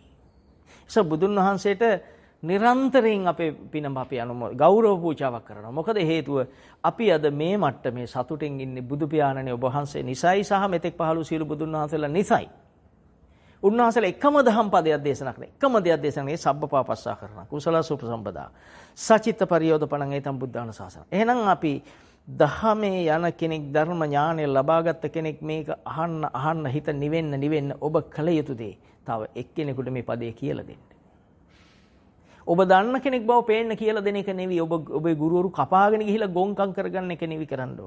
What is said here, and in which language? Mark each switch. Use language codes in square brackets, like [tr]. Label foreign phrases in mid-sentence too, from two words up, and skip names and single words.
[si] ඒ බුදුන් වහන්සේට නිරන්තරයෙන් අපේ පිනම අපි ගෞරව පූජාවක් කරනවා. මොකද හේතුව අපි අද මේ මට්ටමේ සතුටින් ඉන්නේ බුදු පියාණනේ ඔබ වහන්සේ නිසයි සහ මෙතෙක් පහළ සියලු බුදුන් වහන්සේලා නිසයි. උන්වහන්සේලා එකම දහම් පදයක් දේශනා කරන එකම දෙයක් දේශනා කරන්නේ [pi] සබ්බපාපස්සා කරන කුසල සුපසම්පදා සචිත්ත පරියෝධපණං ඒතම් බුද්ධාන ශාසන. [si] එහෙනම් අපි දහමේ යන කෙනෙක් ධර්ම ඥානය ලබාගත් කෙනෙක් මේක අහන්න හිත නිවෙන්න ඔබ කල යුතු දේ තව එක්කෙනෙකුට මේ පදේ කියලා දෙන්න. ඔබ දන්න කෙනෙක් බව පේන්න කියලා දෙන එක නෙවෙයි ඔබේ ගුරුවරු කපාගෙන ගිහිලා ගොංකම් කරගන්න එක නෙවෙයි කරන්න ඕන.